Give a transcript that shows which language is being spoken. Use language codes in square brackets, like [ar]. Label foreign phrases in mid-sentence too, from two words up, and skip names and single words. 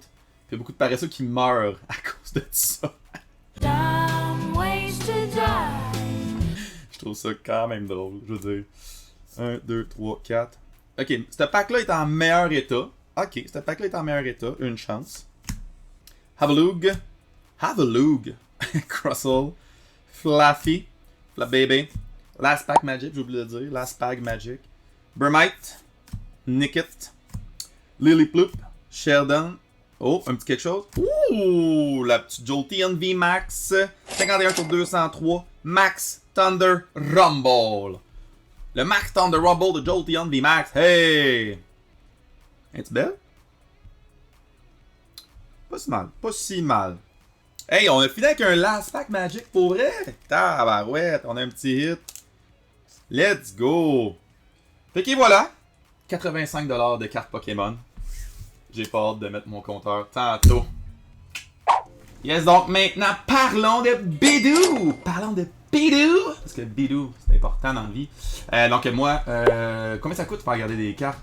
[fr] Puis il y a beaucoup de paresseux qui meurent à cause de ça. Je trouve ça quand même drôle, je veux dire. 1, 2, 3, 4. Ok, ce pack-là est en meilleur état. Ok, ce pack-là est en meilleur état. Une chance. Haveloog. Crustle. Fluffy. Flabébé. [en] Last Pack Magic, [fr] j'ai oublié de le dire. [en] Last Pack Magic. [fr] Burmite. Nickit. Liliploop. Sheldon. Oh, un petit quelque chose. Ouh, la petite Jolteon V Max. 51 sur 203. Max Thunder Rumble. Le Max Thunder Rumble de Jolteon V Max. Hey! Es-tu belle? Pas si mal. Hey, on a fini avec un [en] Last Pack Magic [fr] pour vrai. Tabarouette, on a un petit hit. [en] Let's go! [fr] Fait que voilà. 85$ de cartes Pokémon. J'ai pas hâte de mettre mon compteur tantôt. Yes, donc maintenant, parlons de Bidou! Parlons de Bidou! Parce que Bidou, c'est important dans la vie. Donc moi, combien ça coûte de faire regarder des cartes?